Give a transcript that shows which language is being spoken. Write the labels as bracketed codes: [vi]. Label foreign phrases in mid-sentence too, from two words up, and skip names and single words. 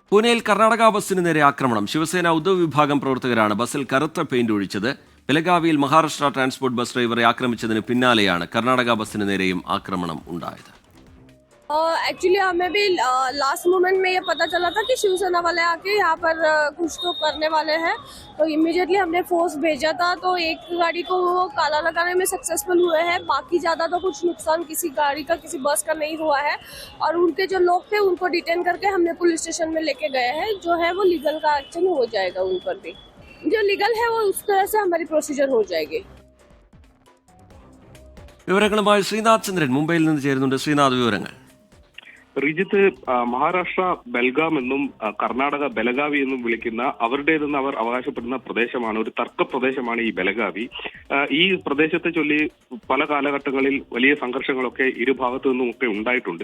[ml] പൂനെയിൽ കർണാടക ബസ്സിന് നേരെ ആക്രമണം. ശിവസേന ഉദ്ധവ് വിഭാഗം പ്രവർത്തകരാണ് ബസ്സിൽ കറുത്ത പെയിന്റ് ഒഴിച്ചത്. ബെലഗാവിയിൽ മഹാരാഷ്ട്ര ട്രാൻസ്പോർട്ട് ബസ് ഡ്രൈവറെ ആക്രമിച്ചതിന് പിന്നാലെയാണ് കർണാടക ബസ്സിന് നേരെയും ആക്രമണം ഉണ്ടായത്. [hi] एक्चुअली हमें भी [en] last moment [hi] में ये पता चला था कि शिवसेना वाले आके यहाँ पर कुछ तो करने वाले हैं, तो इमीडिएटली हमने फोर्स भेजा था। तो एक गाड़ी को वो काला लगाने में सक्सेसफुल हुए हैं, बाकी ज़्यादा तो कुछ नुकसान किसी गाड़ी का किसी बस का नहीं हुआ है। और उनके जो लोग थे उनको डिटेन करके हमने [en] police station [hi] में लेके गए हैं। जो है वो लीगल का एक्शन हो जाएगा, उन पर भी जो लीगल है वो उस तरह से हमारी प्रोसीजर हो जाएगी. [ml] വിവരങ്ങളുമായി ശ്രീനാഥ് ചന്ദ്രൻ മുംബൈയിൽ നിന്ന് ചേരുന്നുണ്ട്. ശ്രീനാഥ്, വിവരങ്ങൾ. റിജിത്ത്, മഹാരാഷ്ട്ര ബെൽഗാം എന്നും കർണാടക ബെലഗാവി എന്നും വിളിക്കുന്ന അവരുടേതെന്ന് അവർ അവകാശപ്പെടുന്ന പ്രദേശമാണ്, ഒരു തർക്ക പ്രദേശമാണ് ഈ ബെലഗാവി. ഈ പ്രദേശത്തെ ചൊല്ലി പല കാലഘട്ടങ്ങളിൽ വലിയ സംഘർഷങ്ങളൊക്കെ ഇരുഭാഗത്തു നിന്നുമൊക്കെ ഉണ്ടായിട്ടുണ്ട്.